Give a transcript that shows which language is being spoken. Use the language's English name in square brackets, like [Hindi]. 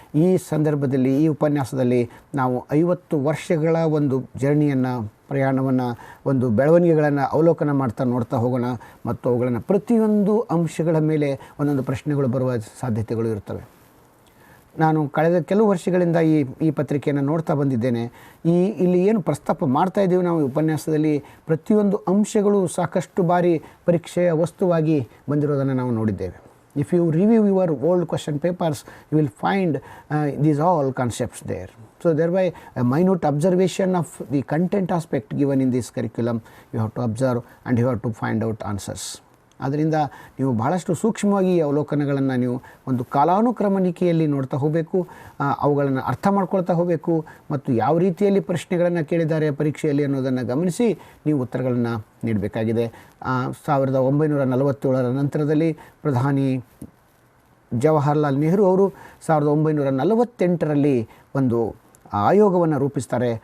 [Kannada] ಈ ಸಂದರ್ಭದಲ್ಲಿ, ಈ ಉಪನ್ಯಾಸದಲ್ಲಿ ನಾವು 50 ವರ್ಷಗಳ ಒಂದು ಜರ್ನಿಯನ್ನು, ಪ್ರಯಾಣವನ್ನು, ಒಂದು ಬೆಳವಣಿಗೆಗಳನ್ನು ಅವಲೋಕನ ನೋಡ್ತಾ ಹೋಗೋಣ ಮತ್ತು ಅವುಗಳನ್ನು ಪ್ರತಿಯೊಂದು ಅಂಶಗಳ ಮೇಲೆ ಒಂದೊಂದು ಪ್ರಶ್ನೆಗಳು ಬರುವ ಸಾಧ್ಯತೆಗಳು ಇರ್ತವೆ. ನಾನು ಕಳೆದ ಕೆಲವು ವರ್ಷಗಳಿಂದ ಈ ಪತ್ರಿಕೆಯನ್ನು ನೋಡ್ತಾ ಬಂದಿದ್ದೇನೆ. ಇಲ್ಲಿ ಏನು ಪ್ರಸ್ತಾಪ ಮಾಡ್ತಾ ಇದ್ದೀವಿ ನಾವು ಉಪನ್ಯಾಸದಲ್ಲಿ, ಪ್ರತಿಯೊಂದು ಅಂಶಗಳು ಸಾಕಷ್ಟು ಬಾರಿ ಪರೀಕ್ಷೆಯ ವಸ್ತುವಾಗಿ ಬಂದಿರೋದನ್ನು ನಾವು ನೋಡಿದ್ದೇವೆ. [English] If you review your old question papers, you will find these all concepts there. So thereby a minute observation of the content aspect given in this curriculum, you have to observe and you have to find out answers. [Kannada] ಆದ್ದರಿಂದ ನೀವು ಬಹಳಷ್ಟು ಸೂಕ್ಷ್ಮವಾಗಿ ಅವಲೋಕನಗಳನ್ನು ನೀವು ಒಂದು ಕಾಲಾನುಕ್ರಮಣಿಕೆಯಲ್ಲಿ ನೋಡ್ತಾ ಹೋಗಬೇಕು, ಅವುಗಳನ್ನು ಅರ್ಥ ಮಾಡ್ಕೊಳ್ತಾ ಹೋಗಬೇಕು ಮತ್ತು ಯಾವ ರೀತಿಯಲ್ಲಿ ಪ್ರಶ್ನೆಗಳನ್ನು ಕೇಳಿದ್ದಾರೆ ಪರೀಕ್ಷೆಯಲ್ಲಿ ಅನ್ನೋದನ್ನು ಗಮನಿಸಿ ನೀವು ಉತ್ತರಗಳನ್ನು ನೀಡಬೇಕಾಗಿದೆ. 1947ರ ನಂತರದಲ್ಲಿ ಪ್ರಧಾನಿ ಜವಾಹರ್ಲಾಲ್ ನೆಹರು ಅವರು 1948ರಲ್ಲಿ ಒಂದು ಆಯೋಗವನ್ನು ರೂಪಿಸ್ತಾರೆ.